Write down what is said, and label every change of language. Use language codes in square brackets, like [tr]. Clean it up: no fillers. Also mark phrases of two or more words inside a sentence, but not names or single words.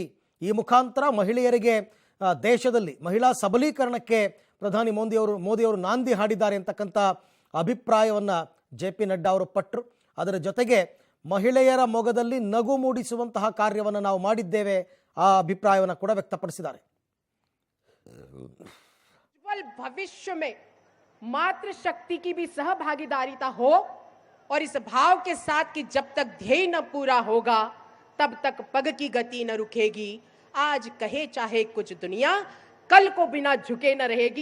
[kn] ಈ ಮುಖಾಂತರ ಮಹಿಳೆಯರಿಗೆ ದೇಶದಲ್ಲಿ ಮಹಿಳಾ ಸಬಲೀಕರಣಕ್ಕೆ ಪ್ರಧಾನಿ ಮೋದಿಯವರು ನಾಂದಿ ಹಾಡಿದ್ದಾರೆ ಅಂತಕ್ಕಂಥ ಅಭಿಪ್ರಾಯವನ್ನು JP ನಡ್ಡಾ ಅವರು ಪಟ್ಟರು. ಅದರ ಜೊತೆಗೆ ಮಹಿಳೆಯರ ಮೊಗದಲ್ಲಿ ನಗು ಮೂಡಿಸುವಂತಹ ಕಾರ್ಯವನ್ನು ನಾವು ಮಾಡಿದ್ದೇವೆ, ಆ ಅಭಿಪ್ರಾಯವನ್ನು ಕೂಡ ವ್ಯಕ್ತಪಡಿಸಿದ್ದಾರೆ. [hi] भविष्य में मातृशक्ति की भी सहभागीदारिता हो और इस भाव के साथ कि जब तक ध्येय न पूरा होगा तब तक पग की गति न रुकेगी। आज कहे चाहे कुछ दुनिया, कल को बिना झुके न रहेगी।